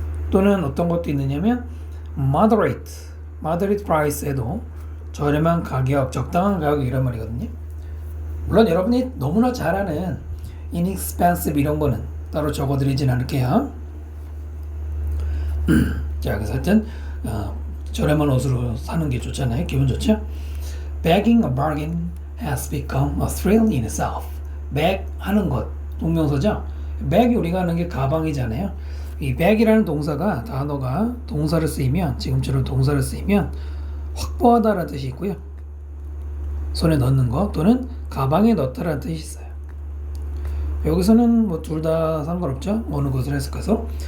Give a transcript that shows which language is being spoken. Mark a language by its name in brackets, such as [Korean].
[Korean] 또는 어떤 것도 있느냐면 moderate price에도 저렴한 가격, 적당한 가격 이런 말이거든요. 물론 여러분이 너무나 잘 아는 inexpensive 이런 거는 따로 적어드리진 않을게요. 자, 그래서 하여튼 저렴한 옷으로 사는 게 좋잖아요. 기분 좋죠? [English] Begging a bargain has become a thrill in itself. [Korean] beg 하는 것, 동명사죠. beg이 우리가 하는 게 가방이잖아요. 이 beg이라는 동사가 단어가 동사를 쓰이면 지금처럼 동사를 쓰이면 확보하다라는 뜻이 있고요. 손에 넣는 거 또는 가방에 넣다라는 뜻이 있어요. 여기서는 뭐 둘 다 상관없죠. 어느 것을 했을까서.